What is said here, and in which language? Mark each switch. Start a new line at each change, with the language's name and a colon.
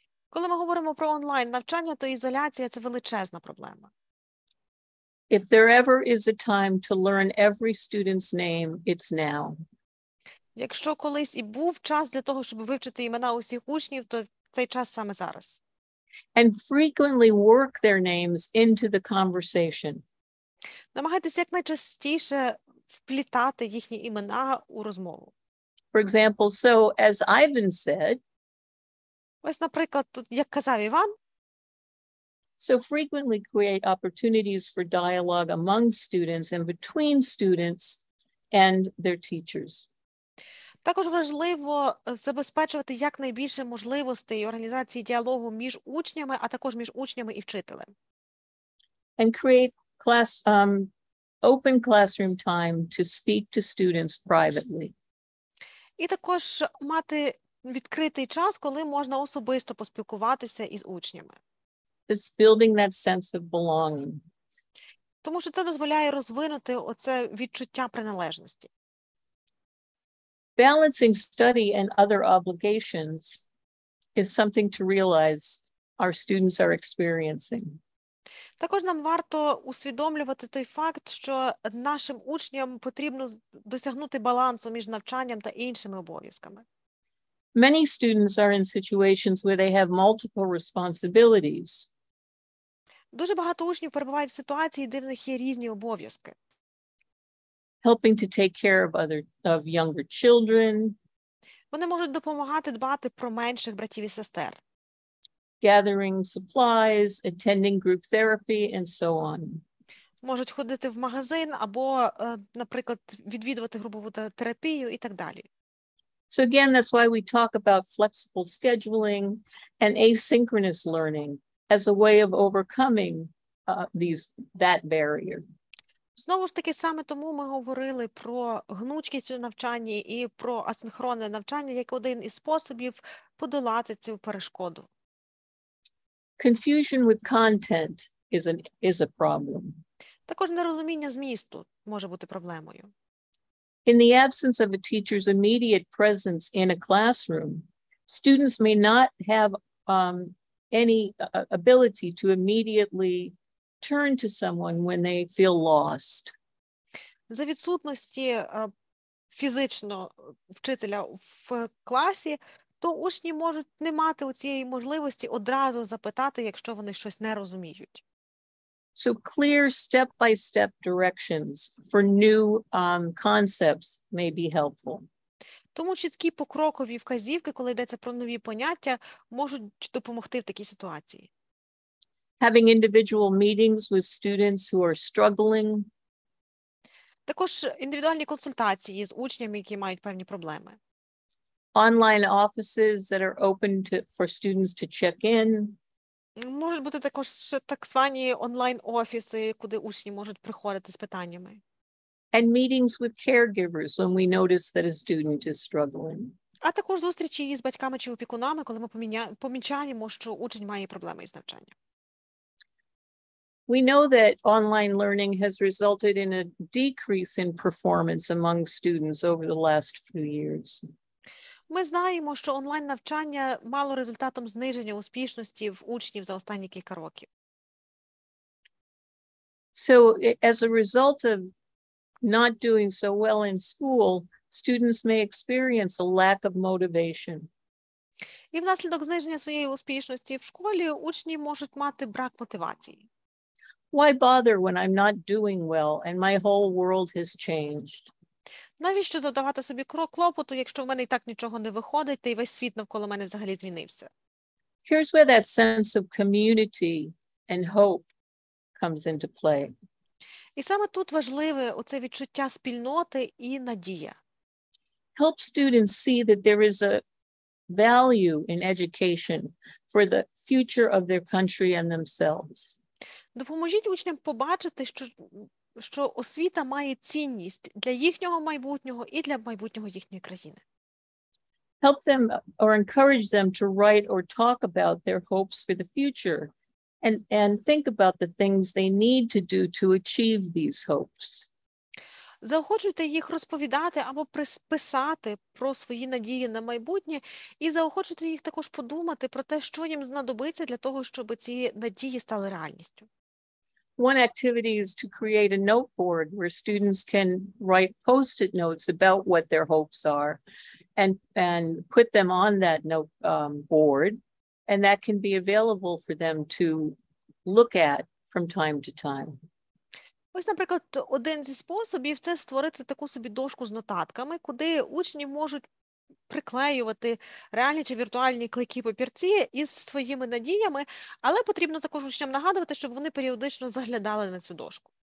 Ukrainian: Коли ми говоримо про онлайн-навчання, то ізоляція – це величезна проблема.
English: If there ever is a time to learn every student's name, it's now.
Ukrainian: Якщо колись і був час для того, щоб вивчити імена усіх учнів, то цей час саме зараз.
English: And frequently work their names into the conversation.
Ukrainian: Намагайтеся якнайчастіше вплітати їхні імена у розмову.
English: For example, so as Ivan said,
Ukrainian: ось, наприклад, тут, як казав Іван,
English: so frequently create opportunities for dialogue among students and between students and their teachers.
Ukrainian: Також важливо забезпечувати якнайбільше можливостей організації діалогу між учнями, а також між учнями і вчителем.
English: And create open classroom time to speak to students privately.
Ukrainian: І також мати відкритий час, коли можна особисто поспілкуватися із учнями.
English: It's building that sense of belonging.
Ukrainian: Тому що це дозволяє розвинути оце відчуття приналежності.
English: Balancing study and other obligations is something to realize our students are experiencing.
Ukrainian: Також нам варто усвідомлювати той факт, що нашим учням потрібно досягнути балансу між навчанням та іншими обов'язками.
English: Many students are in situations where they have multiple responsibilities.
Ukrainian: Дуже багато учнів перебувають в ситуації, де в них є різні обов'язки.
English: Helping to take care of younger children,
Ukrainian: Вони можуть допомагати дбати про менших братів і сестер.
English: gathering supplies, attending group therapy, and so on.
Ukrainian: Можуть ходити в магазин або, наприклад, відвідувати групову терапію і так далі.
English: So again, that's why we talk about flexible scheduling and asynchronous learning as a way of overcoming that barrier.
Ukrainian: Знову ж таки, саме тому ми говорили про гнучкість у навчанні і про асинхронне навчання як один із способів подолати цю перешкоду.
English: Confusion with content is a problem.
Ukrainian: Також нерозуміння змісту може бути проблемою.
English: In the absence of a teacher's immediate presence in a classroom, students may not have any ability to immediately turn to someone when they feel lost.
Ukrainian: За відсутності фізично вчителя в класі, то учні можуть не мати цієї можливості одразу запитати, якщо вони щось не розуміють.
English: So clear step-by-step directions for new concepts may be helpful.
Ukrainian: Тому чіткі покрокові вказівки, коли йдеться про нові поняття, можуть допомогти в такій ситуації.
English: Having individual meetings with students who are struggling.
Ukrainian: Також індивідуальні консультації з учнями, які мають певні проблеми.
English: Online offices that are open for students to check in.
Ukrainian: Можуть бути також так звані онлайн-офіси, куди учні можуть приходити з питаннями.
English: And meetings with caregivers when we notice that a student is struggling.
Ukrainian: А також зустрічі із батьками чи опікунами, коли ми помічаємо, що учень має проблеми із навчанням.
English: We know that online learning has resulted in a decrease in performance among students over the last few years.
Ukrainian: Ми знаємо, що онлайн-навчання мало результатом зниження успішності в учнів за останні кілька років.
English: So as a result of not doing so well in school, students may experience a lack of motivation.
Ukrainian: І внаслідок зниження своєї успішності в школі учні можуть мати брак мотивації.
English: Why bother when I'm not doing well and my whole world has changed?
Ukrainian: Навіщо завдавати собі клопоту, якщо в мене і так нічого не виходить, та й весь світ навколо мене взагалі змінився?
English: Here's where that sense of community and hope comes into play.
Ukrainian: І саме тут важливе оце відчуття спільноти і надія.
English: Help students see that there is a value in education for the future of their country and themselves.
Ukrainian: Допоможіть учням побачити, що освіта має цінність для їхнього майбутнього і для майбутнього їхньої країни.
English: Help them or encourage them to write or talk about their hopes for the future and think about the things they need to do to achieve these hopes.
Ukrainian: Заохочуйте їх розповідати або писати про свої надії на майбутнє і заохочуйте їх також подумати про те, що їм знадобиться для того, щоб ці надії стали реальністю.
English: One activity is to create a note board where students can write post-it notes about what their hopes are and put them on that note board, and that can be available for them to look at from time to time.
Ukrainian: Ось, наприклад, один зі способів – це створити таку собі дошку з нотатками, куди учні можуть приклеювати реальні чи віртуальні клейкі папірці із своїми надіями, але потрібно також учням нагадувати, щоб вони періодично заглядали на цю дошку.